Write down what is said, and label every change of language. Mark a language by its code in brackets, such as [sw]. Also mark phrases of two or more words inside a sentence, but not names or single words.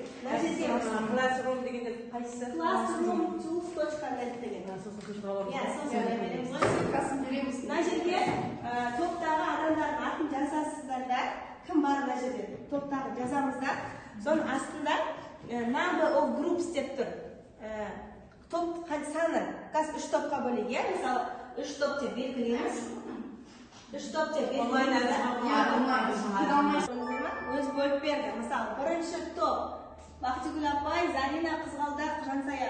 [kk] Classroom дегенде қайсысы? Classroomtools.net деген. Мына жерге топтағы адамдардың атын жазасыздар да, кім бар мына жерде? Топтағы жазамыздар. Соның астында [en] number of groups [kk] деп тұр. Топ саны, қазір 3 топқа бөлейік, мысалы 3 топ деп белгілейміз. 3 топ деп белгілейміз. Өзі бөліп берді. Мысалы, бірінші топ Бақтыгүл апай, Зарина, Қызғалдақ, Жансая.